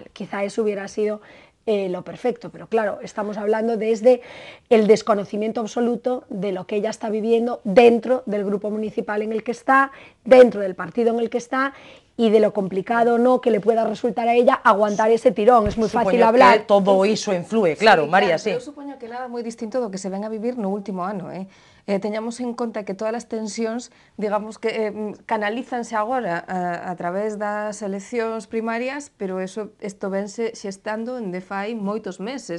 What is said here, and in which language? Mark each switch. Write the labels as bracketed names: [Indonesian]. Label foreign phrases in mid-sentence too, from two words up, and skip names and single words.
[Spanish] Quizá eso hubiera sido lo perfecto, pero claro, estamos hablando desde el desconocimiento absoluto de lo que ella está viviendo dentro del grupo municipal en el que está, dentro del partido en el que está, y de lo complicado o no que le pueda resultar a ella aguantar ese tirón. Es moi fácil hablar. [Galician] Que todo iso influe, claro, sí, María, sí. Eu supoño que nada moi distinto do que se ven a vivir no último ano, teñamos en conta que todas as tensións, digamos que canalízanse agora a través das eleccións primarias, pero isto vense xestando en fai moitos meses.